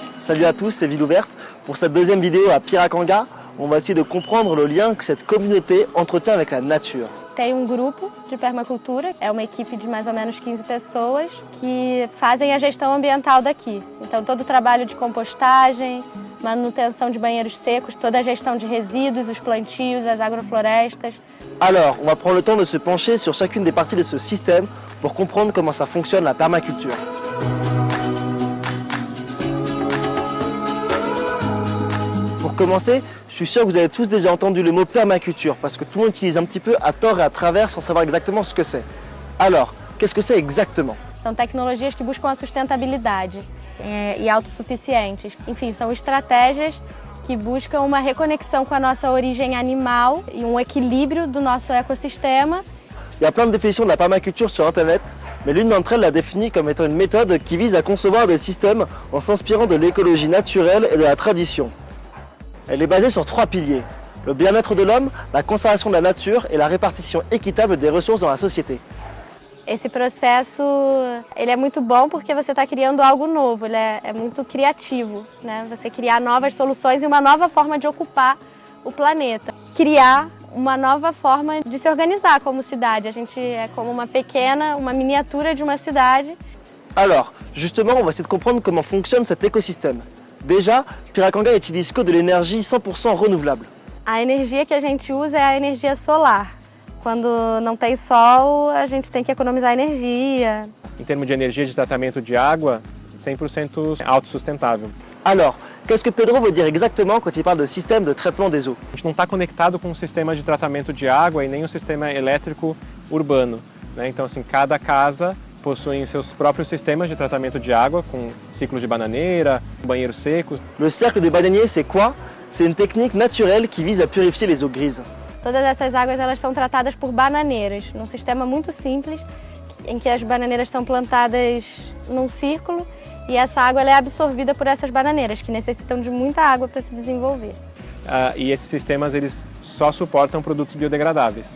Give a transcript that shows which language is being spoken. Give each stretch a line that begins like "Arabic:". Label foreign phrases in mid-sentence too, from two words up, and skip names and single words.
French: Salut à tous, c'est Ville Ouverte. Pour cette deuxième vidéo à Piracanga, on va essayer de comprendre le lien que cette communauté entretient avec la nature.
Portuguese: Tem grupo de permacultura, é uma equipe de mais ou menos 15 pessoas que fazem a gestão ambiental daqui. Então todo o trabalho de compostagem, manutenção de banheiros secos, toda a gestão de resíduos, os plantios, as agroflorestas.
French: Alors, on va prendre le temps de se pencher sur chacune des parties de ce système pour comprendre comment ça fonctionne la permaculture. Pour commencer, je suis sûr que vous avez tous déjà entendu le mot permaculture parce que tout le monde utilise un petit peu à tort et à travers sans savoir exactement ce que c'est. Alors, qu'est-ce que c'est exactement?
Portuguese: São tecnologias que buscam a sustentabilidade e autossuficientes. Enfim, são estratégias que buscam uma reconexão com a nossa origem animal e équilíbrio do nosso ecossistema.
French: Il y a plein de définitions de la permaculture sur Internet, mais l'une d'entre elles la définit comme étant une méthode qui vise à concevoir des systèmes en s'inspirant de l'écologie naturelle et de la tradition. Elle est basée sur 3 piliers, le bien-être de l'homme, la conservation de la nature et la répartition équitable des ressources dans la société.
Portuguese: Esse processo ele é muito bom porque você está criando algo novo, ele é muito criativo, né? Você criar novas soluções e uma nova forma de ocupar o planeta. Criar uma nova forma de se organizar como cidade. A gente é como uma miniatura de uma cidade.
French: Alors, justement, on va essayer de comprendre comment fonctionne cet écosystème. Déjà, Piracanga utilise que de l'énergie 100% renouvelable.
Portuguese: A energia que a gente usa é a energia solar. Quando não tem sol, a gente tem que economizar energia. Em termos de energia de tratamento de água, 100% autossustentável.
French: Alors, qu'est-ce que Pedro veut dire exactement quand il parle de système de traitement des eaux?
Portuguese: A gente não está conectado com um sistema de tratamento de água e nem um sistema elétrico urbano, né? Então, assim, cada casa possui seus próprios sistemas de tratamento de água, com ciclos de bananeira, banheiros secos.
French: Le cercle des bananiers, c'est quoi? C'est une technique naturelle qui vise à purifier les eaux grises.
Portuguese: Todas essas águas elas são tratadas por bananeiras, num sistema muito simples, em que as bananeiras são plantadas num círculo e essa água ela é absorvida por essas bananeiras, que necessitam de muita água para se desenvolver. E esses sistemas eles só suportam produtos biodegradáveis.